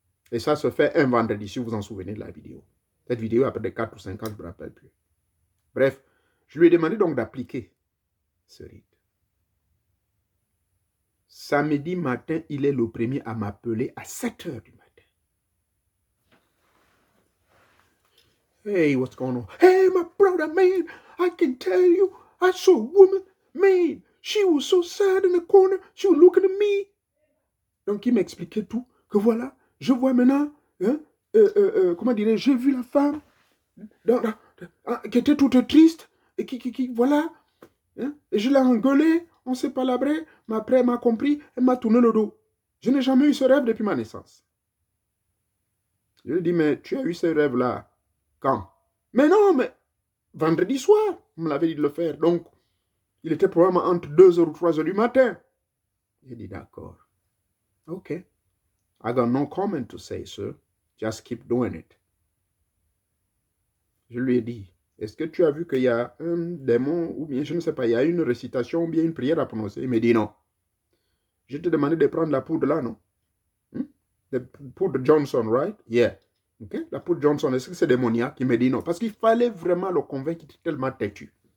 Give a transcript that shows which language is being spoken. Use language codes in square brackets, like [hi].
[fr] Et ça se fait un vendredi, si vous vous en souvenez de la vidéo. Cette vidéo, après des 4 ou 5 ans, je ne me rappelle plus. Bref, je lui ai demandé donc d'appliquer ce rite. Samedi matin, il est le premier à m'appeler à 7 h du matin. [en] Hey, what's going on? Hey, my brother, man, I can tell you, I saw a woman, man, she was so sad in the corner, she was looking at me. [fr] Donc, il m'expliquait tout, que voilà, je vois maintenant, hein, comment dirais-je, j'ai vu la femme, qui était toute triste, et qui voilà, hein, et je l'ai engueulée, on s'est palabré, mais après elle m'a compris, elle m'a tourné le dos. Je n'ai jamais eu ce rêve depuis ma naissance. Je lui ai dit, mais tu as eu ce rêve-là quand? Mais non, mais vendredi soir, on me l'avait dit de le faire. Donc, il était probablement entre 2 h ou 3 h du matin. J'ai dit, d'accord. Ok. [en] I got no comment to say, sir. Just keep doing it. [fr] Je lui ai dit, est-ce que tu as vu qu'il y a un démon, ou bien, je ne sais pas, il y a une récitation, ou bien une prière à prononcer? Il m'a dit non. Je t'ai demandé de prendre la poudre là, non? La poudre Johnson, [en] right? Yeah. Okay? [fr] La poudre Johnson, est-ce que c'est démoniaque? Il m'a dit non. Parce qu'il fallait vraiment le convaincre qu'il était tellement têtu.